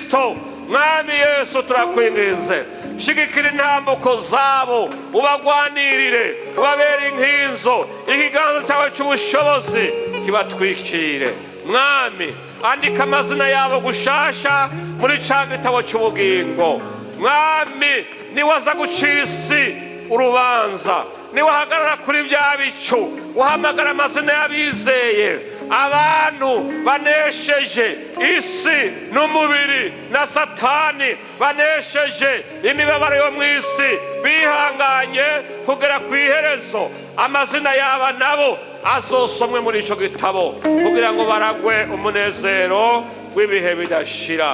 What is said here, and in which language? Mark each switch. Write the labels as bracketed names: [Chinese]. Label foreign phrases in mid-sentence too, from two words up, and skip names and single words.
[Rundi] Mwami Yesu turakwingize, shigikira intambuko zabo, ubagwanirire, ubabere inkinzo, ikiganza cyawe cy'ubushobozi kibatwikire. Mwami, andika amazina yabo gushasha muri ca gitabo cy'ubugingo. Mwami, niwaza gucira isi urubanza, niwahagarara kuri bya bicu uhamagara amazina y'abizeye, abantu banesheje isi n'umubiri na Satani, banesheje imibabaro yo mu isi, bihanganye kugera ku iherezo, amazina yaba nabo azosomwe muri ico gitabo kugira ngo baragwe umunezero w'ibihe bidashira.